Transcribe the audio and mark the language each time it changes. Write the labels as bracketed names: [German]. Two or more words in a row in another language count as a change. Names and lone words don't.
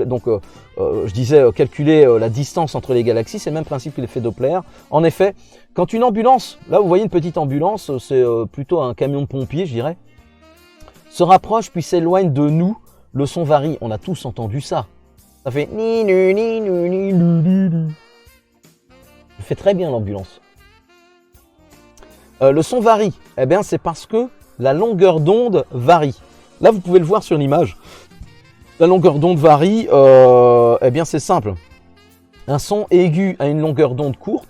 [French] Donc je disais, calculer la distance entre les galaxies, c'est le même principe que l'effet Doppler. En effet, quand une ambulance, là vous voyez une petite ambulance, c'est plutôt un camion de pompiers, je dirais, se rapproche puis s'éloigne de nous, le son varie. On a tous entendu ça. Ça fait ni nu ni nu ni nu nu nu. Il fait très bien l'ambulance. Le son varie. Eh bien, c'est parce que la longueur d'onde varie. Là, vous pouvez le voir sur l'image. La longueur d'onde varie. Eh bien, c'est simple. Un son aigu a une longueur d'onde courte.